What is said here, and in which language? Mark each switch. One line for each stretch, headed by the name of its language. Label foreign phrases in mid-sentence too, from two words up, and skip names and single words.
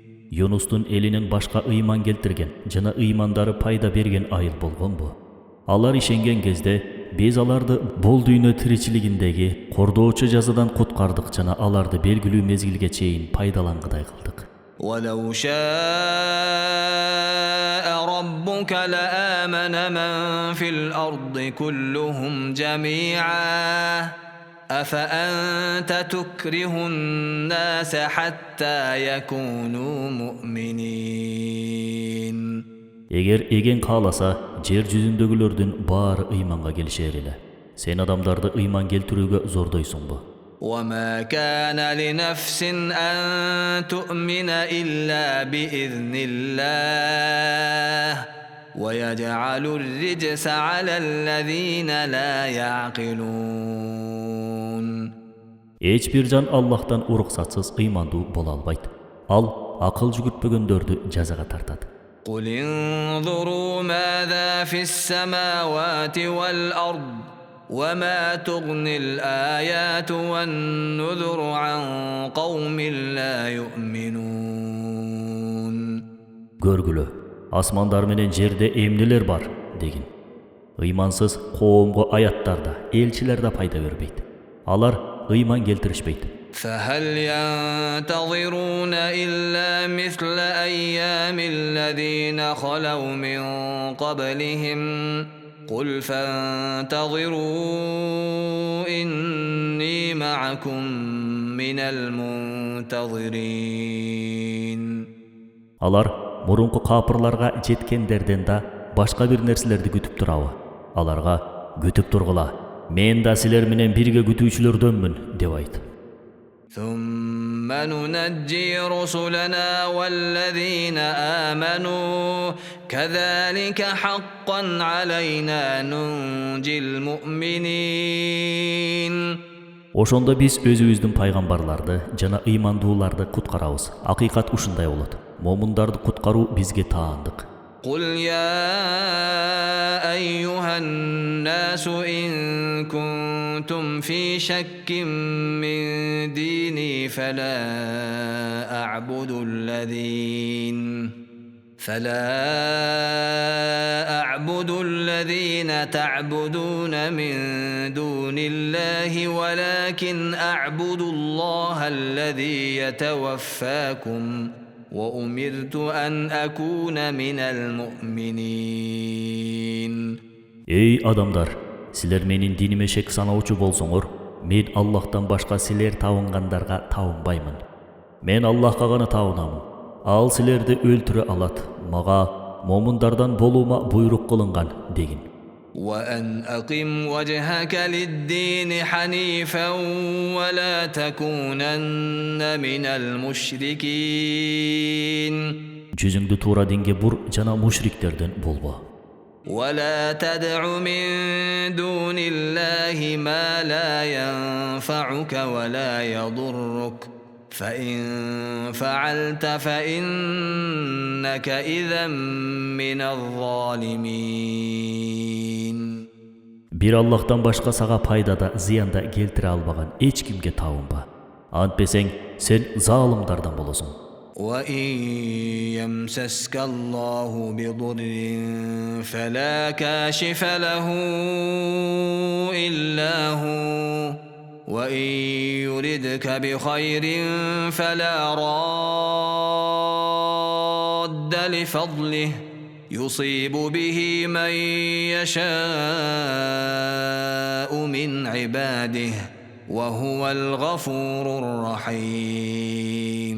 Kyrgyz: Юнустун элинин башка ыйман келтирген жана ыймандары пайда берген айыл болгонбу. Алар ишенген кезде биз аларды бул дүйнө тиричилигиндеги кордоочу жазадан куткардык жана аларды белгилүү мезгилге чейин пайдалангыдай кылдык.
Arabic: ولو شاء ربك لآمن من في الأرض كلهم جميعا أفأنت تكره الناس حتى يكونوا مؤمنين.
Kyrgyz: Эгер эген кааласа, жер жүзүндөгүлөрдүн баары ыйманга келишер эле. Сен адамдарды ыйман келтирүүгө зордойсуңбу?
Arabic: وما كان لنفس أن تؤمن إلا بإذن الله ويجعل الرجس على الذين لا يعقلون.
Kyrgyz: Эч бир жан Аллахтан уруксатсыз ыймандуу боло албайт. Ал акыл жүгүртпөгөндөрдү жазага тартат.
Arabic: قل انظروا ماذا في السماوات والأرض وما تغني الآيات والنذر عن قوم لا يؤمنون.
Kyrgyz: Көргүлө, асмандар менен жерде эмнелер бар дегин. Ыймансыз коомго аяттарда, элчилерде пайда бербейт. Алар ыйман келтиришпейт.
Arabic: فهل ينتظرون إلا مثل أيام الذين خلوا من قبلهم قل فانتظروا إني معكم من المنتظرين.
Kyrgyz: Алар мурунку капырларга жеткендерден да башка бир нерселерди күтүп турабы? Аларга күтүп тургула. Мен да силер менен бирге күтүүчүлөрдөнмүн деп айт.
Arabic: ثم ننجي رسلنا والذين آمنوا كذلك حقا علينا ننجي المؤمنين.
Kyrgyz: Ошондо биз өзүбүздүн пайгамбарларды жана ыймандууларды куткарабыз. Акыйкат ушундай болот. Момундарды куткаруу бизге таандык.
Arabic: قل يا أيها الناس إن كنتم في شك من ديني فلا أعبد الذين تعبدون من دون الله ولكن أعبد الله الذي يتوفاكم وأمرت أن أكون من المؤمنين.
Kyrgyz: Ey адамдар, силер менин диниме шек санаучу болсоңор, мен Аллахтан башка силер табынгандарга табынбаймын. Мен Аллахка гана табынамын. Ал силерди өлтүрө алат. Мага момундардан болуума буйрук кылынган дегин.
Arabic: وأن أقم وجهك للدين حنيفا ولا تكونن من المشركين.
Kyrgyz: Жүзүңдү туура динге бур жана мушриктерден болбо.
Arabic: ولا تدع من دون الله ما لا ينفعك ولا يضرك فإن فعلت فإنك إذا من الظالمين.
Kyrgyz: Бир Аллахтан башка сага пайдада, зыянда келтире албаган эч кимге табынба. Антпесең, сен залимдардан боласың.
Arabic: وَإِنْ يَمْسَسْكَ اللَّهُ بِضُرٍّ فَلَا كَاشِفَ لَهُ إِلَّا هُوَ وَإِنْ يُرِدْكَ بِخَيْرٍ فَلَا رَادَّ لِفَضْلِهِ يُصِيبُ بِهِ مَنْ يَشَاءُ مِنْ عِبَادِهِ وَهُوَ الْغَفُورُ الرَّحِيمُ.